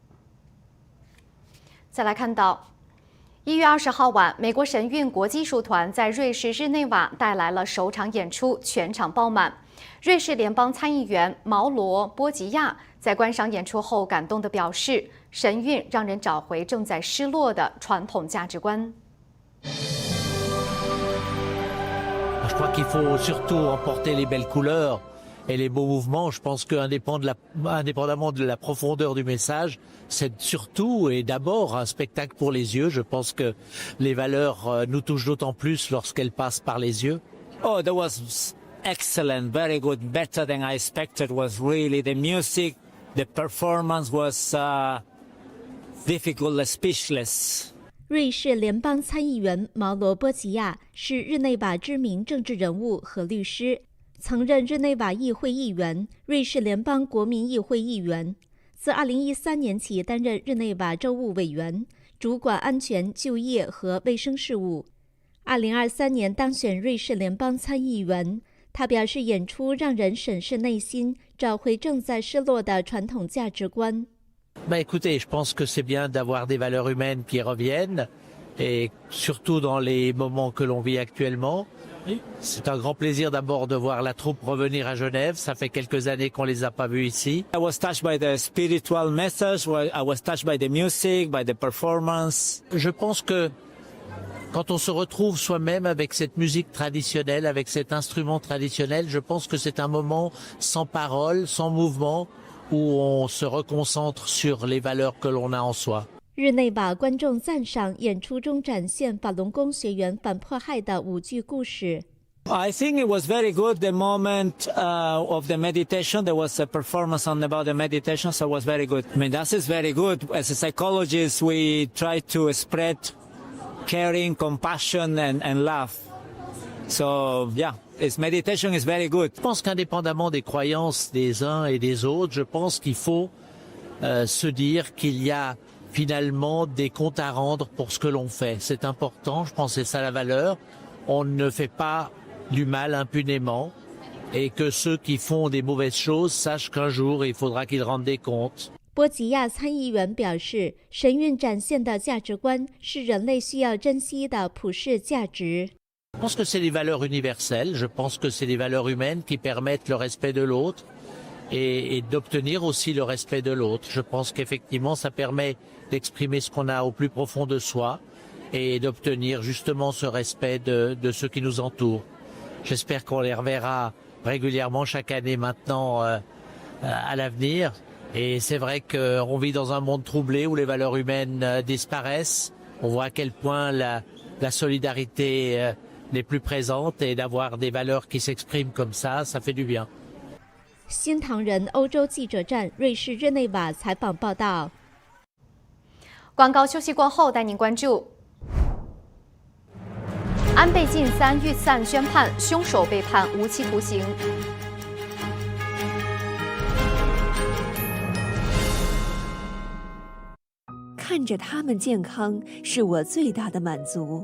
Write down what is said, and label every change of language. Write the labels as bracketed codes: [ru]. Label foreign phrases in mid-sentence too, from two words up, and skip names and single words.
[zh] 再来看到1月20号晚，美国神韵国际艺术团在瑞士日内瓦带来了首场演出，全场爆满。瑞士联邦参议员毛罗·波吉亚在观赏演出后感动地表示：“神韵让人找回正在失落的传统价值观。” [fr] Je crois qu'il faut surtout emporter les belles couleurs et les beaux mouvements. Je pense qu'indépendamment de la profondeur du message, c'est surtout et d'abord un spectacle pour les yeux. Je pense que les valeurs nous touchent d'autant plus lorsqu'elles passent par les yeux. [en] Oh, that was excellent, very good, better than I expected. Was really the music, the performance was difficult, speechless. [zh] 瑞士联邦参议员毛罗·波吉亚是日内瓦知名政治人物和律师，曾任日内瓦议会议员、瑞士联邦国民议会议员。自2013年起担任日内瓦州务委员，主管安全、就业和卫生事务。2023年当选瑞士联邦参议员。他表示，演出让人审视内心，找回正在失落的传统价值观。 [fr] Écoutez, je pense que c'est bien d'avoir des valeurs humaines qui reviennent, et surtout dans les moments que l'on vit actuellement. C'est un grand plaisir d'abord de voir la troupe revenir à Genève. Ça fait quelques années qu'on les a pas vus ici. [en] I was touched by the spiritual message. I was touched by the music, by the performance. [fr] Je pense que quand on se retrouve soi-même avec cette musique traditionnelle, avec cet instrument traditionnel, je pense que c'est un moment sans parole, sans mouvement, où on se reconcentre sur les valeurs que l'on a en soi. [zh] 日内瓦观众赞赏演出中展现法轮功学员反迫害的5句故事。 [en] I think it was very good, the moment of the meditation. There was a performance about the meditation, so it was very good. I mean, that is very good. As a psychologist, we try to spread caring, compassion, and love. So, yeah. Its meditation is very good. [fr] Je pense qu'indépendamment des croyances des uns et des autres, je pense qu'il faut se dire qu'il y a finalement des comptes à rendre pour ce que l'on fait. C'est important, je pense que c'est ça la valeur. On ne fait pas du mal impunément et que ceux qui font des mauvaises choses sachent qu'un jour il faudra qu'ils rendent des comptes. [zh] 波吉亚参议员表示，神韵展现的价值观是人类需要珍惜的普世价值。 [fr] Je pense que c'est des valeurs universelles, je pense que c'est des valeurs humaines qui permettent le respect de l'autre et d'obtenir aussi le respect de l'autre. Je pense qu'effectivement ça permet d'exprimer ce qu'on a au plus profond de soi et d'obtenir justement ce respect de ceux qui nous entourent. J'espère qu'on les reverra régulièrement chaque année maintenant à l'avenir. Et c'est vrai qu'on vit dans un monde troublé où les valeurs humaines disparaissent. On voit à quel point la solidarité n'est plus présente et d'avoir des valeurs qui s'expriment comme ça fait du bien. [zh] 新唐人欧洲记者站瑞士日内瓦采访报道。广告休息过后，带您关注：安倍晋三遇刺案宣判，凶手被判无期徒刑。看着他们健康是我最大的满足。